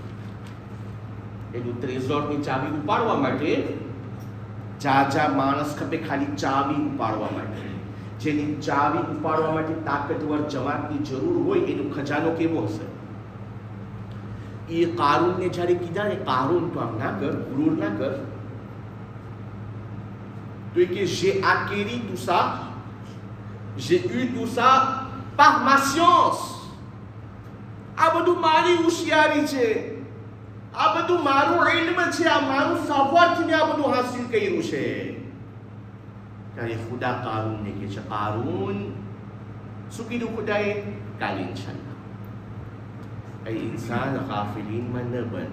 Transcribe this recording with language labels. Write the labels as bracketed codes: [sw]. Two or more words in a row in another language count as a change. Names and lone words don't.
[gu] એનું ટ્રેઝોરની ચાવી ઉપાડવા માટે જાજા માણસ ખપે ખાલી ચાવી ઉપાડવા માટે. જેની ચાવી ઉપાડવા માટે તાકતવર જમાતની જરૂર હોય એનો ખજાનો કેવો હશે? એ કારૂનને જ્યારે કીધા ને કારૂન તો આમ ના કર, ગુરુર ના કર, તો કે [fr] j'ai acquis tout ça, j'ai eu tout ça par ma science. [gu] આ બધું મારી હોશિયારી છે, આ બધું મારું ઇલ્મ છે, આ મારું સાવરથી આ બધું હાસિલ કર્યું છે. ત્યારે ખુદા કારૂનને કહે છે, કારૂન શું કીધું ખુદાએ? કાલે ઇન્શાઅલ્લાહ. એ ઇન્સાન ગાફિલીનમાં ન બન.